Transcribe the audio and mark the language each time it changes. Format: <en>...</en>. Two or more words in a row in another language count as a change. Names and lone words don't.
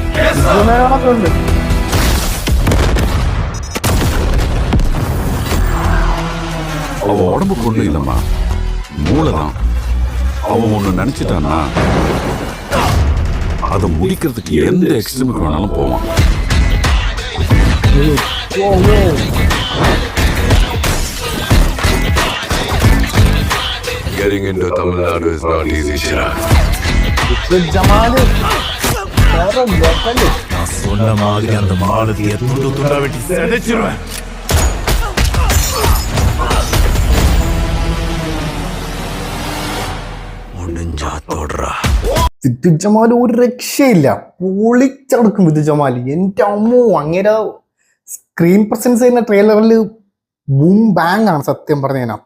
<ta>அவன் உடம்புக்கு ஒண்ணு இல்லம்மா, மூளைதான். அவன் ஒண்ணு நினைச்சிட்டான்னா அதை முடிக்கிறதுக்கு எந்த எக்ஸ்ட்ரீமுக்கு வேணாலும் போவான்.</ta> <en>Getting into Tamil Nadu is not easy, Shira.</en> <ta>நான் சொன்ன மாதிரி அந்த மாலதியை துண்டு துண்டா வெட்டி செதைச்சிருவேன்.</ta> <ml>വിദ്യുജമാൽ ഒരു രക്ഷയില്ല, പൊളിച്ചടക്കും വിദ്യുജമാൽ. എൻ്റെ അമ്മോ, അങ്ങനെ</ml> <en>screen presence</en> <ml>ചെയ്യുന്ന ട്രെയിലറിൽ</ml> <en>boom bang</en> <ml>ആണ് സത്യം പറഞ്ഞു കഴിഞ്ഞാൽ.</ml>